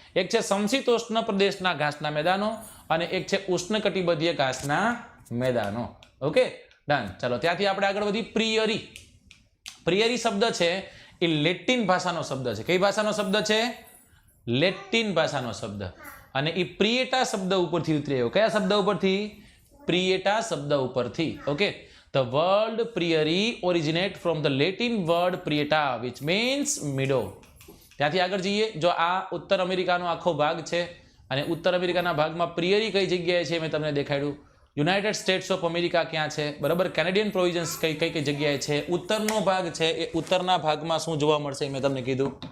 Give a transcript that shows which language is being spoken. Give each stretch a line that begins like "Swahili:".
Gujarati: એક છે સમશીતોષ્ણ પ્રદેશના ઘાસના મેદાનો અને એક છે ઉષ્ણકટિબંધીય ઘાસના મેદાનો. Okay, done. ચલો, ત્યાંથી આપણે આગળ વધી. પ્રિયરી. પ્રિયરી શબ્દ છે એ લેટિન ભાષાનો શબ્દ છે. કઈ ભાષાનો શબ્દ છે? લેટિન ભાષાનો શબ્દ. અને એ પ્રિયેટા શબ્દ ઉપરથી ઉતરી આવ્યો. કયા શબ્દ ઉપરથી? પ્રિયેટા શબ્દ ઉપરથી.
English: Okay, the word prairie originate from the Latin word prieta which means meadow.
Gujarati: ત્યાંથી આગળ જઈએ. જો આ ઉત્તર અમેરિકાનો આખો ભાગ છે અને ઉત્તર અમેરિકાના ભાગમાં પ્રિયરી કઈ જગ્યાએ છે મેં તમને દેખાડ્યું. યુનાઇટેડ સ્ટેટ્સ ઓફ અમેરિકા ક્યાં છે? બરાબર. કેનેડિયન પ્રોવિઝન્સ કઈ કઈ જગ્યાએ છે? ઉત્તરનો ભાગ છે એ ઉત્તરના ભાગમાં શું જોવા મળશે મેં તમને કીધું.